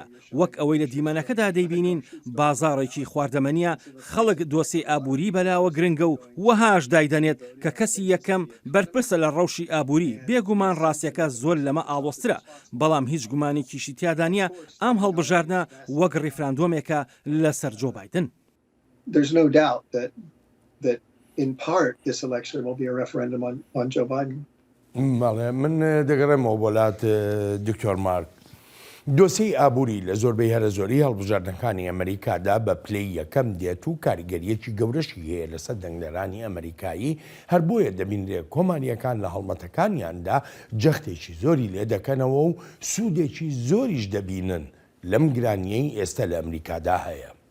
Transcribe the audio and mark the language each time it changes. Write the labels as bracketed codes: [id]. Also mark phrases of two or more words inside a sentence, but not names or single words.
[ckb] وەک ئەوەی لە دیمەنەکەدا دەیبینین بازاڕێکی خواردەمەنیە، خەڵک دۆسی ئابووری بەلاوە گرنگە و وەهاش دایدەنێت کە کەسی یەکەم بەرپرسە لە ڕەوشی ئابووری. بێگومان ڕاستیەکە زۆر لەمە ئاڵۆسترە، بەڵام هیچ گومانێکیشی تیادا نیە ئەم هەڵبژاردنە وەک ڕیفراندۆمێکە لەسەر جۆ بایدن. [en] There's no doubt that in part this election will be a referendum on Joe Biden. [ckb] من دەگەڕێمەوە وڵات دکتۆر مارک. دۆسی ئابووری لە زۆربەی هەرە زۆری هەڵبژاردنەکانی ئەمریکادا بە پلەی یەکەم دێت و کاریگەریەکی گەورەشی هەیە لەسەر دەنگدەرانی ئەمریکایی، هەر بۆیە دەبینرێت کۆماریەکان لە هەڵمەتەکانیاندا جەختێکی زۆری لێ دەکەنەوە و سوودێکی زۆریش دەبینن لەم گرانیەی ئێستا لە ئەمریکادا هەیە.